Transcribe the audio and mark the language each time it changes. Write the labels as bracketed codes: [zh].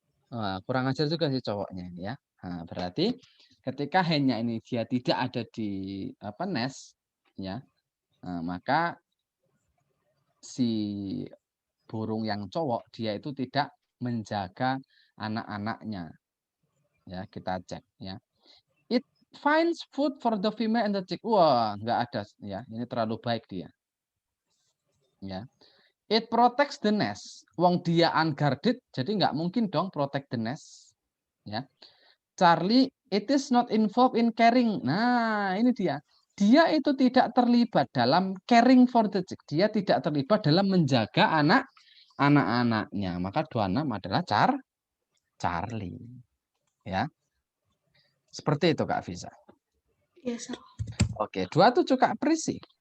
[id] Wah, kurang ajar juga si cowoknya ini ya. Nah, berarti ketika hennya ini dia tidak ada di apa nest, ya, maka si burung yang cowok dia itu tidak menjaga anak-anaknya. Ya, kita cek ya. [en] It finds food for the female and the chick. [id] Wah, nggak ada ya. Ini terlalu baik dia. Ya. [en] It protects the nest. [id] Wong dia unguarded, jadi nggak mungkin dong [en] protect the nest. Ya. Charlie, it is not involved in caring. [id] Nah, ini dia. Dia itu tidak terlibat dalam [en] caring for the chick. [id] Dia tidak terlibat dalam menjaga anak-anaknya. Maka 26 adalah Charlie. Ya. Seperti itu Kak Visa. [en] Yes, Sir. [id] Oke, 27 Kak Prisi.